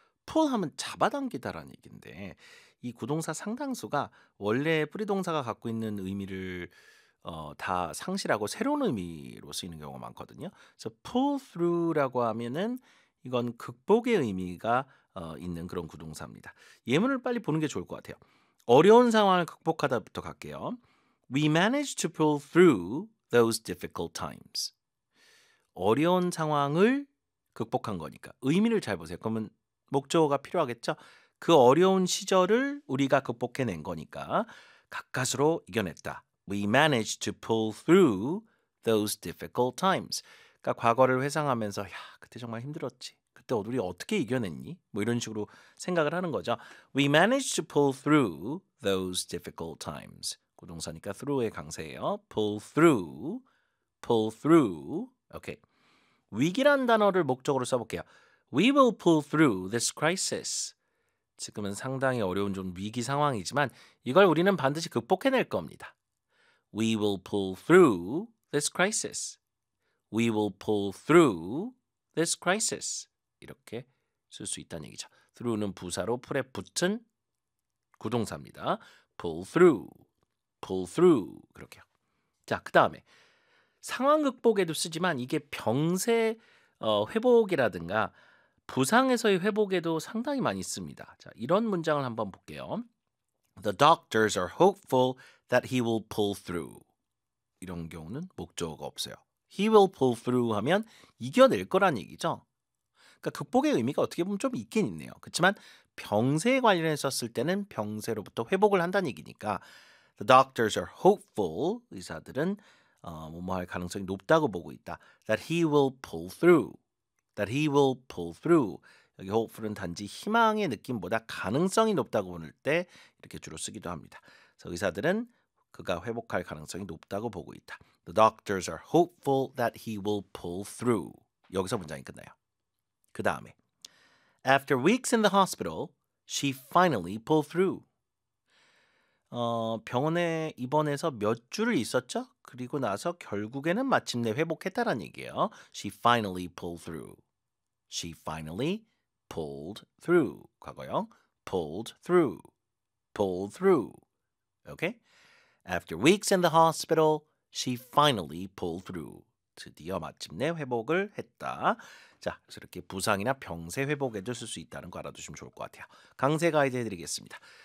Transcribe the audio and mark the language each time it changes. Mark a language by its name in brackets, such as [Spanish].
[Korean] pull 하면 잡아당기다라는 얘기인데 이 구동사 상당수가 원래 뿌리 동사가 갖고 있는 의미를 다 상실하고 새로운 의미로 쓰이는 경우가 많거든요. 그래서 pull through라고 하면은 이건 극복의 의미가 있는 그런 구동사입니다. 예문을 빨리 보는 게 좋을 것 같아요. 어려운 상황을 극복하다부터 갈게요. [English] We managed to pull through those difficult times. [Korean] 어려운 상황을 극복한 거니까 의미를 잘 보세요. 그러면 목적어가 필요하겠죠? 그 어려운 시절을 우리가 극복해낸 거니까 가까스로 이겨냈다. [English] We managed to pull through those difficult times. [Korean] 그러니까 과거를 회상하면서 야, 그때 정말 힘들었지. 그때 우리 어떻게 이겨냈니? 뭐 이런 식으로 생각을 하는 거죠. [English] We managed to pull through those difficult times. [Korean] 구동사니까 through의 강세예요. [English] Pull through, pull through. Okay. [Korean] 위기란 단어를 목적으로 써볼게요. [English] We will pull through this crisis. [Korean] 지금은 상당히 어려운 좀 위기 상황이지만 이걸 우리는 반드시 극복해낼 겁니다. [English] We will pull through this crisis. We will pull through this crisis. [Korean] 이렇게 쓸 수 있다는 얘기죠. through는 부사로 풀에 붙은 구동사입니다. [English] pull through, pull through. [Korean] 그렇게요. 자, 그 다음에 상황 극복에도 쓰지만 이게 병세 회복이라든가 부상에서의 회복에도 상당히 많이 씁니다. 자, 이런 문장을 한번 볼게요. [English] The doctors are hopeful that he will pull through. [Korean] 이런 경우는 목적어가 없어요. [English] He will pull through [Korean] 하면 이겨낼 거란 얘기죠. 그러니까 극복의 의미가 어떻게 보면 좀 있긴 있네요. 그렇지만 병세에 관련해서 쓸 때는 병세로부터 회복을 한다는 얘기니까 [English] The doctors are hopeful. [Korean] 의사들은 뭐할 가능성이 높다고 보고 있다. [English] That he will pull through. That he will pull through. [Korean] 여기 hopeful은 단지 희망의 느낌보다 가능성이 높다고 볼 때 이렇게 주로 쓰기도 합니다. 그래서 의사들은 그가 회복할 가능성이 높다고 보고 있다. [English] The doctors are hopeful that he will pull through. [Korean] 여기서 문장이 끝나요. 그 다음에 [English] After weeks in the hospital, she finally pulled through. [Korean] 병원에 입원해서 몇 주를 있었죠? 그리고 나서 결국에는 마침내 회복했다라는 얘기예요. [English] She finally pulled through. She finally pulled through. 과거형 pulled through. Pulled through. Okay? After weeks in the hospital, she finally pulled through. [Korean] 드디어 마침내 회복을 했다. 자, 이렇게 부상이나 병세 회복에도 쓸 수 있다는 거 알아두시면 좋을 것 같아요. 강세 가이드 해드리겠습니다.